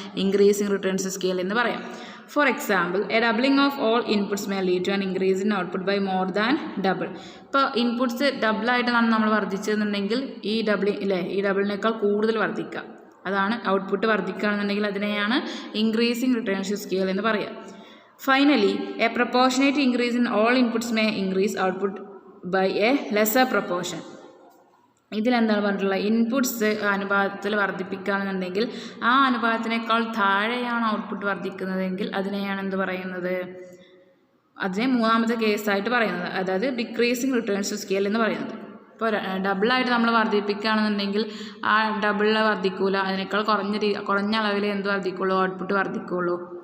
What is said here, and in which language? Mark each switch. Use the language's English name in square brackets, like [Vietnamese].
[English] increasing returns to scale [Malayalam] എന്ന് പറയാം. [English] For example, a doubling of all inputs may lead to an increase in output by more than double. [Malayalam] ഇപ്പോൾ inputs ഡബിളായിട്ടാണ് നമ്മൾ വർദ്ധിച്ചതെന്നുണ്ടെങ്കിൽ ഈ ഡബിളിനേക്കാൾ കൂടുതൽ വർദ്ധിക്കുക, അതാണ് output വർദ്ധിക്കുകയാണെന്നുണ്ടെങ്കിൽ അതിനെയാണ് ഇൻക്രീസിങ് റിട്ടേൺസ് ടു സ്കെയിൽ എന്ന് പറയുക. [English] Finally, a proportionate increase in all inputs may increase output by a lesser proportion. [Malayalam] ഇതിലെന്താണ് പറഞ്ഞിട്ടുള്ളത്? Inputs അനുപാതത്തിൽ വർദ്ധിപ്പിക്കുകയാണെന്നുണ്ടെങ്കിൽ ആ അനുപാതത്തിനേക്കാൾ താഴെയാണ് ഔട്ട്പുട്ട് വർദ്ധിക്കുന്നതെങ്കിൽ അതിനെയാണ് എന്ത് പറയുന്നത്? അതിനെ മൂന്നാമത്തെ കേസായിട്ട് പറയുന്നത്, അതായത് ഡിക്രീസിങ് റിട്ടേൺസ് ടു സ്കെയിൽ എന്ന് പറയുന്നത്. ഇപ്പോൾ ഡബിളായിട്ട് നമ്മൾ വർദ്ധിപ്പിക്കുകയാണെന്നുണ്ടെങ്കിൽ ആ ഡബിളിൽ വർദ്ധിക്കൂല, അതിനേക്കാൾ കുറഞ്ഞ അളവിൽ എന്ത് വർദ്ധിക്കുള്ളൂ? ഔട്ട്പുട്ട് വർദ്ധിക്കുള്ളൂ.